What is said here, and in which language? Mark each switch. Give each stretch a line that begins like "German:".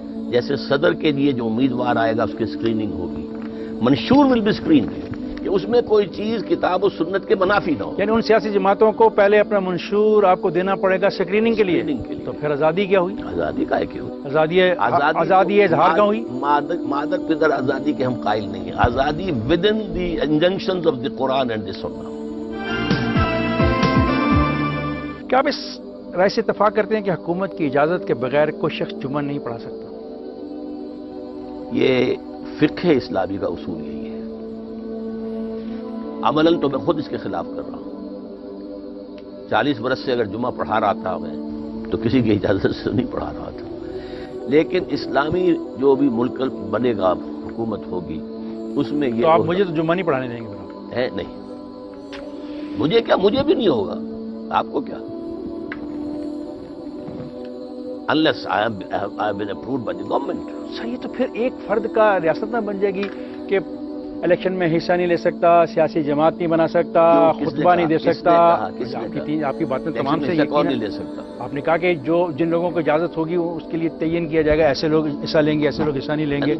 Urdu: جیسے صدر کے لیے جو امیدوار آئے گا اس کی سکریننگ ہوگی. منشور
English: will be screen,
Urdu: کہ اس میں کوئی چیز کتاب و سنت کے منافی نہ ہو. یعنی ان سیاسی جماعتوں کو پہلے اپنا منشور آپ کو دینا پڑے گا سکریننگ کے لیے. تو پھر آزادی کیا ہوئی؟ آزادی کا ہے کیوں؟ آزادی اظہار کا ہوئی. مادت پدر آزادی کے ہم قائل نہیں ہیں.
English: آزادی within the injunctions of the Quran and the سنہ.
Urdu: کیا آپ اس رائے سے اتفاق کرتے ہیں کہ حکومت کی اجازت کے بغیر کوئی شخص جمعہ نہیں پڑھا سکتا؟ یہ فقہ اسلامی کا اصول یہی ہے. عملاً تو میں خود اس کے خلاف کر رہا ہوں. 40 برس سے اگر جمعہ پڑھا رہا تھا میں تو کسی کی اجازت سے نہیں پڑھا رہا تھا. لیکن اسلامی جو بھی ملک بنے گا, حکومت ہوگی, اس میں یہ تو آپ مجھے تو جمعہ نہیں پڑھانے دیں گے؟ ہے نہیں. مجھے کیا, مجھے بھی نہیں ہوگا, آپ کو کیا.
English: unless I have been approved by the government.
Urdu: صحیح. تو پھر ایک فرد کا ریاست نہ بن جائے گی کہ الیکشن میں حصہ نہیں لے سکتا, سیاسی جماعت نہیں بنا سکتا, خطبہ نہیں دے سکتا. آپ کی باتیں تمام سے کون نہیں لے سکتا. آپ نے کہا کہ جن لوگوں کو اجازت ہوگی اس کے لیے تعین کیا جائے گا, ایسے لوگ حصہ لیں گے, ایسے لوگ حصہ نہیں لیں گے.